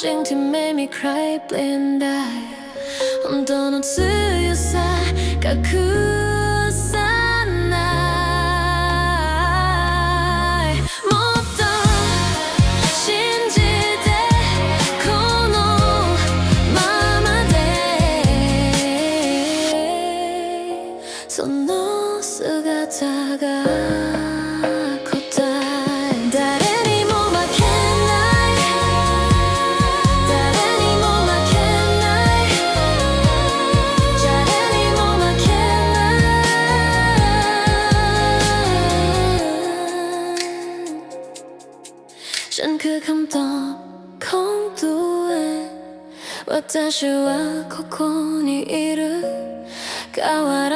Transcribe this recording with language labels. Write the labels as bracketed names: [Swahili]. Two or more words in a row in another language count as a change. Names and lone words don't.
[Thai] ที่ไม่มีใครเปลี่ยนได้ [Japanese] 本当の強さが崩さないもっと信じてこのままでその姿が答え誰にも負けない誰にも負けない誰にも負けない [Thai] ฉันคือคำตอบของตัวเอง [Japanese] 私はここにいる変わら